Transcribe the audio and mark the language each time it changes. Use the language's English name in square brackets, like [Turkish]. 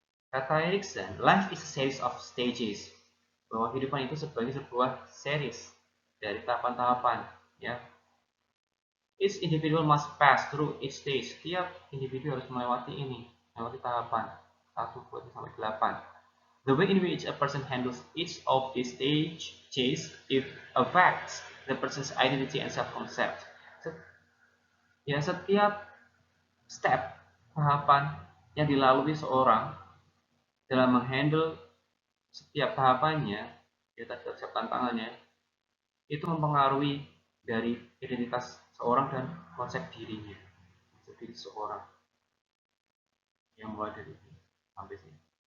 [Indonesian] Kata [English] Erikson, life is a series of stages. [Indonesian] Bahwa kehidupan itu sebagai sebuah series dari tahapan-tahapan, ya. [English] Each individual must pass through each stage. [Indonesian] Setiap individu harus melewati ini, melewati tahapan 1, 2, sampai 8. [English] The way in which a person handles each of these stages it affects the person's identity and self-concept. [Indonesian] Ya, setiap step tahapan yang dilalui seorang dalam menghandle setiap tahapannya, ya, setiap tantangannya, itu mempengaruhi dari identitas seorang dan konsep dirinya, konsep diri seorang yang mulai dari ini sampai sini.